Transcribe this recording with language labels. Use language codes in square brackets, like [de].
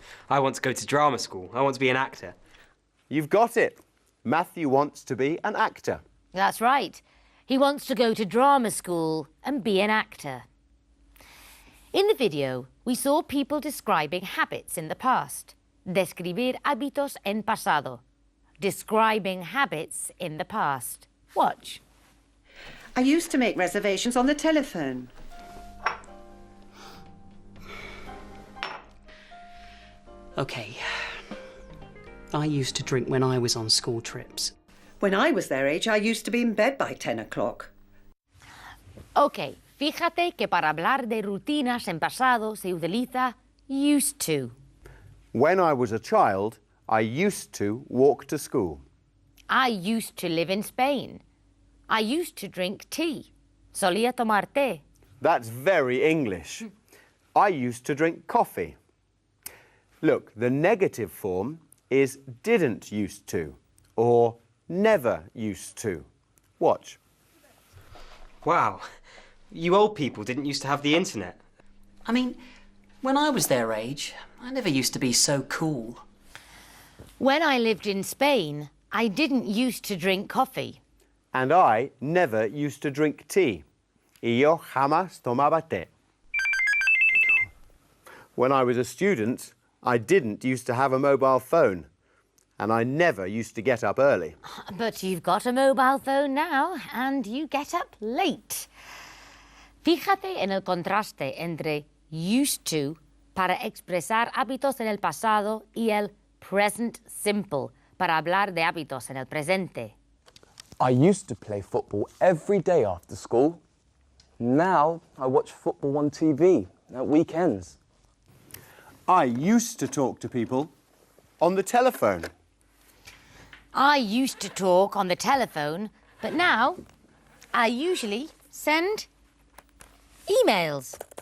[en] I want to go to drama school. I want to be an actor. You've got it. Matthew wants to be an actor. That's right. He wants to go to drama school and be an actor. In the video, we saw people describing habits in the past. [es] Describir hábitos en pasado. [en] Describing habits in the past. Watch. I used to make reservations on the telephone. Okay. I used to drink when I was on school trips. When I was their age, I used to be in bed by 10 o'clock. [es] Ok, fíjate que para hablar de rutinas en pasado se utiliza used to. [en] When I was a child, I used to walk to school. I used to live in Spain. I used to drink tea. [es] Solía tomar té. [en] That's very English. I used to drink coffee. Look, the negative form is didn't used to or never used to. Watch. Wow. You old people didn't used to have the internet. I mean, when I was their age, I never used to be so cool. When I lived in Spain, I didn't used to drink coffee. And I never used to drink tea. [es] Y yo jamás tomaba té. [en] When I was a student, I didn't used to have a mobile phone. And I never used to get up early. But you've got a mobile phone now, and you get up late. [es] Fíjate en el contraste entre used to para expresar hábitos en el pasado y el present simple para hablar de hábitos en el presente. [en] I used to play football every day after school. Now I watch football on TV at weekends. I used to talk to people on the telephone. I used to talk on the telephone, but now I usually send emails.